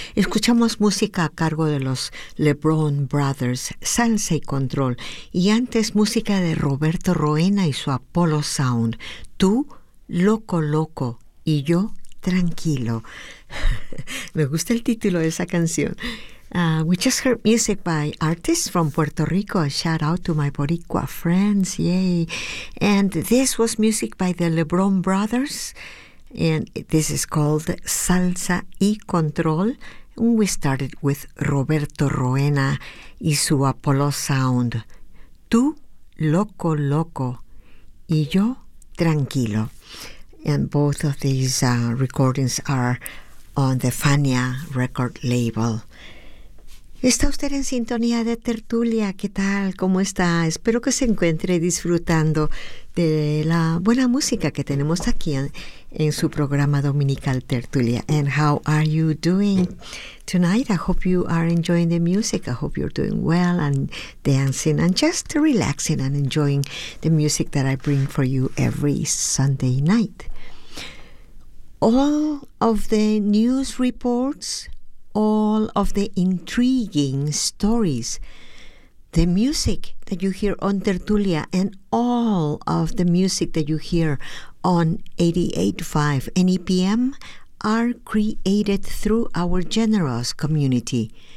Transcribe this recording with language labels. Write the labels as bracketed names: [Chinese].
[Spanish] Escuchamos música a cargo de los LeBron Brothers, Salsa y Control. Y antes música de Roberto Roena y su Apollo Sound. Tú, loco, loco, y yo, tranquilo. Me gusta el título de esa canción. [English] We just heard music by artists from Puerto Rico. A shout out to my boricua friends, yay. And this was music by the LeBron Brothers. And this is called Salsa y Control. And we started with Roberto Roena y su Apollo Sound. [Spanish] Tú, loco, loco, y yo, tranquilo. [English] And both of these recordings are on the Fania record label. [Spanish] ¿Está usted en sintonía de tertulia? ¿Qué tal? ¿Cómo está? Espero que se encuentre disfrutando de la buena música que tenemos aquí en su programa dominical Tertulia. [English] And how are you doing tonight? I hope you are enjoying the music. I hope you're doing well and dancing and just relaxing and enjoying the music that I bring for you every Sunday night. All of the news reports, all of the intriguing stories, the music that you hear on Tertulia, and all of the music that you hear on 88.5 NEPM are created through our generous community.